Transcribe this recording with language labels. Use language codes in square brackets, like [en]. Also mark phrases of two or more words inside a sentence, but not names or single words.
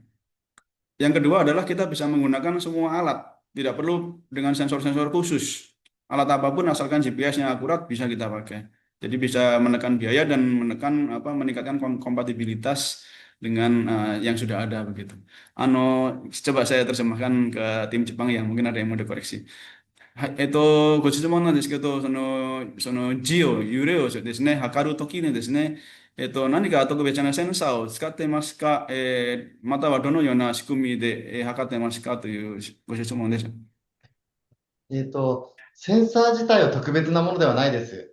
[id] Yang kedua adalah kita bisa menggunakan semua alat, tidak perlu dengan sensor-sensor khusus. Alat apapun asalkan GPS-nya akurat bisa kita pakai. Jadi bisa menekan biaya dan menekan apa meningkatkan kompatibilitas dengan yang sudah ada begitu. Ano, coba saya terjemahkan ke tim Jepang ya, mungkin ada yang mau dikoreksi. [ja] はい、ご質問なんですけど、その字を、揺れをですね、測るときにですね、何か特別なセンサーを使っていますか、またはどのような仕組みで、測っていますかというご質問です。センサー自体は特別なものではないです。